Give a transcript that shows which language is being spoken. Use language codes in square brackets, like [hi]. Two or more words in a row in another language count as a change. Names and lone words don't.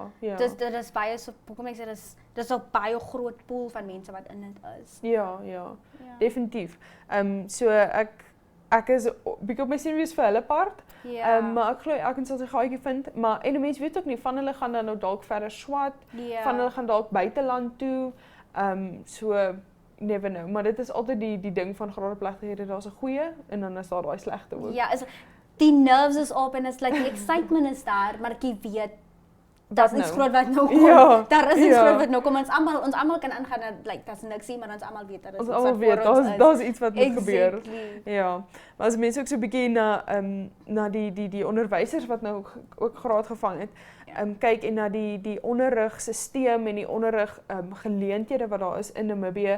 [af] Dit is baie so, hoekom ek sê dis 'n baie groot pool van mense wat in dit is. Ja. Definitief. So ek is bietjie op my senuwees vir hulle part. Maar ek glo elkeen sal sy gaatjie vind, maar en mense weet ook nie, van hulle gaan dan nou dalk verder swat, van hulle gaan dalk buiteland toe. [en] So never know, [af] maar dit is altyd die ding van graadplegtighede, daar's 'n goeie en dan is daar daai slegte ook. Ja, die nerves is op en [en] it's like [af] die excitement is daar, maar ek weet daar's niks groot wat nou kom. Daar is niks groot wat nou kom. Ons almal kan aangaan en like daar's niks nie, maar ons almal weet dat dit is. Ons almal weet daar's iets wat moet gebeur. Ja. Maar as mense ook so 'n bietjie na die onderwysers wat nou ook graad gevang het, kyk en na die onderrigstelsel en die onderrig geleenthede wat daar is in Namibië.